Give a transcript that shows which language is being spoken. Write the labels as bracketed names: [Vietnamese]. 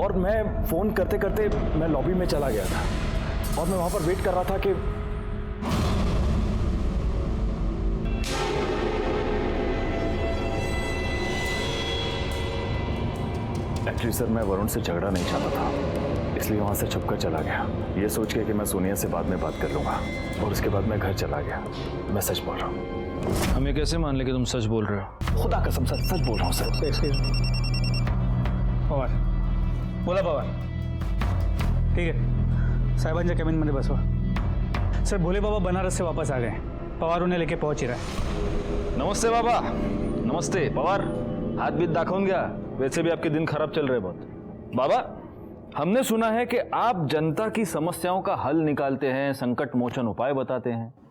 [Hindi] और मैं फोन करते करते मैं लॉबी में चला गया था और मैं वहां पर वेट कर रहा था कि एक्चुअली सर मैं वरुण से झगड़ा नहीं चाहता था, इसलिए वहां से छुपकर चला गया, ये सोच के कि मैं सोनिया से बाद में बात कर लूंगा। और उसके बाद मैं घर चला गया। मैं सच बोल रहा हूँ। हम ये कैसे मान ले कि तुम सच बोल रहे हो? खुदा कसम सर, सच बोल रहा हूँ सर। पवार बोला पवार, ठीक है [Marathi] साहेबांच्या कॅबिनमध्ये बसवा. [Hindi] सर भोले बाबा बनारस से वापस आ गए. पवार उन्हें लेके पहुंच ही रहा है. नमस्ते बाबा. नमस्ते पवार. [Marathi] हाथ बीत दाखवून घ्या. [Hindi] वैसे भी आपके दिन खराब चल रहे बहुत. बाबा, हमने सुना है कि आप जनता की समस्याओं का हल निकालते हैं, संकट मोचन उपाय बताते हैं.